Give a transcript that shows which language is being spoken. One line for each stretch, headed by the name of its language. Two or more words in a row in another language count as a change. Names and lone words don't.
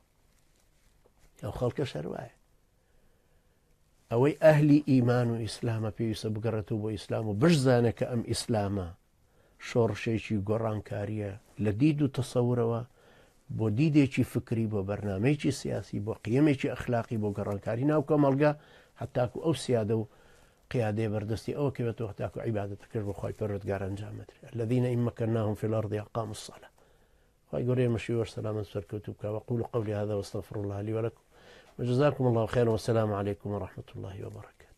Central Kurdish: ئەو خەڵکە شەر وایە ئەوەی ئەهلی ئیمان و ئیسلامە پێویستە بگەڕێتەوە بۆ ئیسلام و بشزانێت کە ئەم ئیسلامە شۆڕشێکی گۆڕانکاریە لە دید و تەسەورەوە بۆ دیدێکی فکری، بۆ بەرنامەیەکی سیاسی، بۆ قیەمێکی ئەخلاقی، بۆ گەڕانکاری ناو کۆمەڵگە، حتاکو ئەو سیادە و قیادەیە بەردەستی ئەوە کەوێتەوە حتاکو عیبادەتەکەش بۆ خوای پەروەردگار ئەنجامەدرێ.
Arabic: الذين إن مكناهم في الأرض أقاموا الصلاة.
Central Kurdish: خوای گەورەی مەشی وەرسەلامەت سەرکەوتوو بکە.
Arabic: وأقول قولي هذا واستغفر الله لي ولكم وجزاكم الله خيرا والسلام عليكم ورحمة الله وبركاته.